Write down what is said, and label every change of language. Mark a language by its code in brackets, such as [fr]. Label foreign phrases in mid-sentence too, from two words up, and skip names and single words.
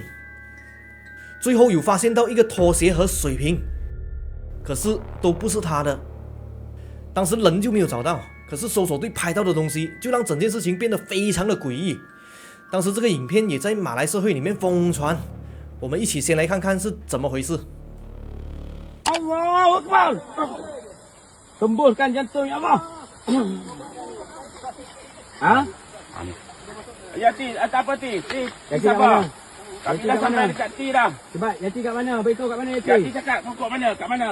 [zh] 最后有发现到一个拖鞋和水瓶，可是都不是他的。当时人就没有找到，可是搜索队拍到的东西就让整件事情变得非常的诡异。当时这个影片也在马来社会里面疯传，我们一起先来看看是怎么回事。 [ar] Allahu Akbar. [ms] Tembuskan jantung [ar] ya Allah. [ms] Ha? Yati, apa ti? Yati sabar. Kami dah sampai dekat T dah. Cepat, Yati kat mana? Beritahu kat mana Yati? Yati cakap kat mana? Kat mana?